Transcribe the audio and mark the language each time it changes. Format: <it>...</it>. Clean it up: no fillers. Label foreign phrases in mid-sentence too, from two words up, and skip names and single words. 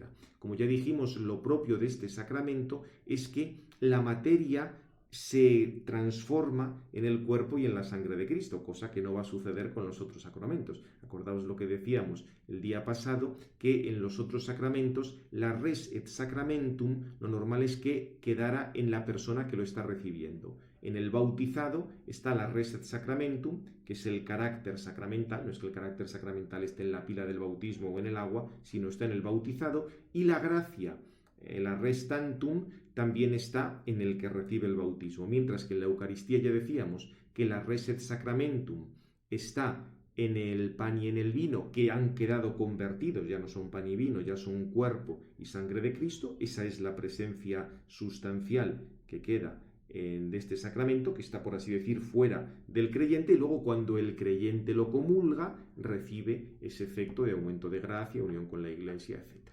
<es>Como ya dijimos, lo propio de este sacramento es que la materia se transforma en el cuerpo y en la sangre de Cristo, cosa que no va a suceder con los otros sacramentos. Acordaos lo que decíamos el día pasado, que en los otros sacramentos la</es> <la>res et sacramentum,</la> <es>lo normal es que quedara en la persona que lo está recibiendo. En el bautizado está la</es> <la>res et sacramentum,</la> <es>que es el carácter sacramental, no es que el carácter sacramental esté en la pila del bautismo o en el agua, sino está en el bautizado, y la gracia, la</es> <la>res tantum,</la> <es>también está en el que recibe el bautismo, mientras que en la Eucaristía ya decíamos que la</es> <la>res et sacramentum</la> <es>está en el pan y en el vino, que han quedado convertidos, ya no son pan y vino, ya son cuerpo y sangre de Cristo. Esa es la presencia sustancial que queda de este sacramento, que está, por así decir, fuera del creyente, y luego cuando el creyente lo comulga, recibe ese efecto de aumento de gracia, unión con la Iglesia, etc.</es>